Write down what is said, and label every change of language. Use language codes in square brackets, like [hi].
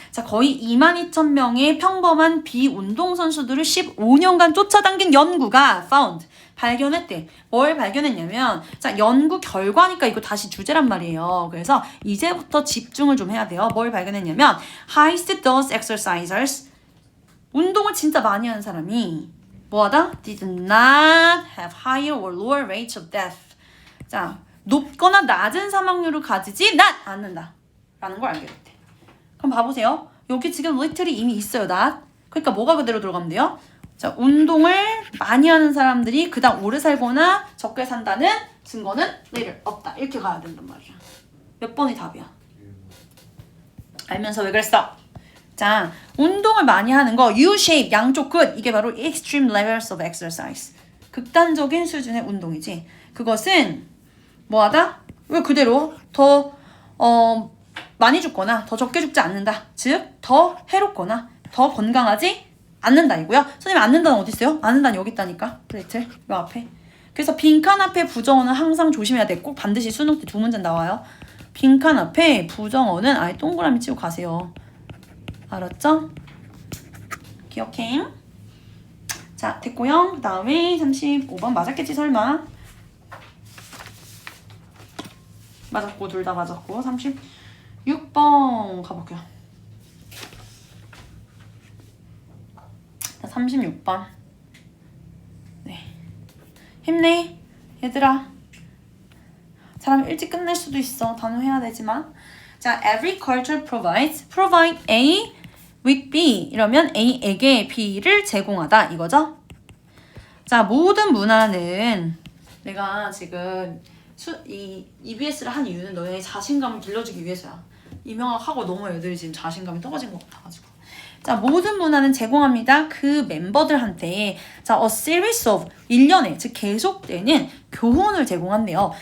[ko] 자, 거의 22,000명의 평범한 비운동 선수들을 15년간 쫓아당긴 연구가 found, 발견했대. 뭘 발견했냐면 자, 연구 결과니까 이거 다시 주제란 말이에요. 그래서 이제부터 집중을 좀 해야 돼요. 뭘 발견했냐면 [en] highest dose exercisers, [ko] 운동을 진짜 많이 하는 사람이 뭐하다? [en] Did not have higher or lower rates of death. [ko] 자, 높거나 낮은 사망률을 가지지 않는다 라는 걸 알게 됐대. 그럼 봐보세요. 여기 지금 little이 이미 있어요. [en] not. [ko] 그러니까 뭐가 그대로 들어가면 돼요? 자, 운동을 많이 하는 사람들이 그다음 오래 살거나 적게 산다는 증거는 little 없다. 이렇게 가야 된단 말이야. 몇 번이 답이야? 알면서 왜 그랬어? 자, 운동을 많이 하는 거 U-shape, 양쪽 끝. 이게 바로 [en] extreme levels of exercise. [ko] 극단적인 수준의 운동이지. 그것은 뭐하다? 왜 그대로 더 많이 죽거나 더 적게 죽지 않는다. 즉, 더 해롭거나 더 건강하지 않는다 이고요. 선생님 않는다는 어디 있어요? 않는다는 여기 있다니까. 레이첼 요 앞에. 그래서 빈칸 앞에 부정어는 항상 조심해야 돼. 꼭 반드시 수능 때 두 문제 나와요. 빈칸 앞에 부정어는 아예 동그라미 치고 가세요. 알았죠? 기억해. 자, 됐고요. 그 다음에 35번 맞았겠지 설마. 맞았고 둘 다 맞았고 36번 가볼게요. 36번. 네. 힘내 얘들아. 사람 일찍 끝낼 수도 있어. 단호해야 되지만. [en] 자, every culture provide A with B [ko] 이러면 A에게 B를 제공하다 이거죠. 자, 모든 문화는 내가 지금 이 EBS를 한 이유는 너의 자신감을 길러주기 위해서야. 이명학하고 너무 애들이 지금 자신감이 떨어진 것 같아가지고. 자, 모든 문화는 제공합니다. 그 멤버들한테 자, [en] a series of [ko] 1년에 즉 계속되는 교훈을 제공한대요.